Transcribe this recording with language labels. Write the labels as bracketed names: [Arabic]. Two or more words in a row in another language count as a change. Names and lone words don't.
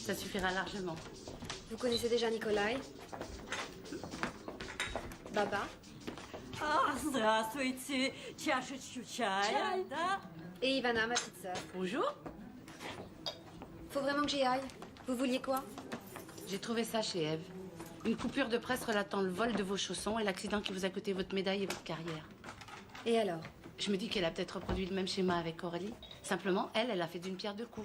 [French] Ça suffira largement. Vous connaissez déjà Nikolai? Baba? [Russian] Здравствуйте. Чашечку чая, да? [French] Et Ivana, ma petite sœur. Bonjour. Faut vraiment que j'y aille. Vous vouliez quoi? J'ai trouvé ça chez Eve. Une coupure de presse relatant le vol de vos chaussons et l'accident qui vous a coûté votre médaille et votre carrière. Et alors? Je me dis qu'elle a peut-être reproduit le même schéma avec Aurélie. Simplement, elle a fait d'une pierre deux coups.